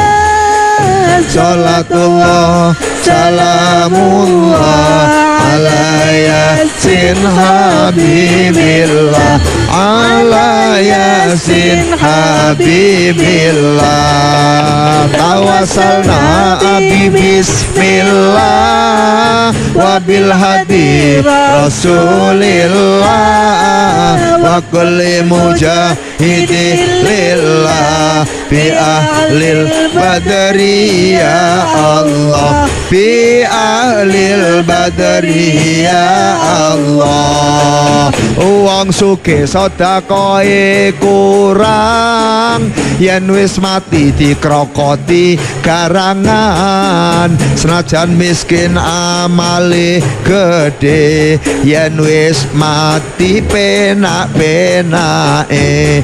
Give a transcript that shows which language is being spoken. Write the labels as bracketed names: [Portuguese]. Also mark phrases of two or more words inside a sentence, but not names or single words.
[Arabic] صلاة الله سلام الله على يس حبيب الله، على يس حبيب الله. توسلنا ببسم الله وبالهادي رسول الله وكل مجاهد لله بأهل البدر يا الله، بأهل البدر يا الله. [Javanese] Wong sugih sedekahe kurang, yen wis mati dikrokoti garangan. Senajan miskin amale gede, yen wis mati penak-penake.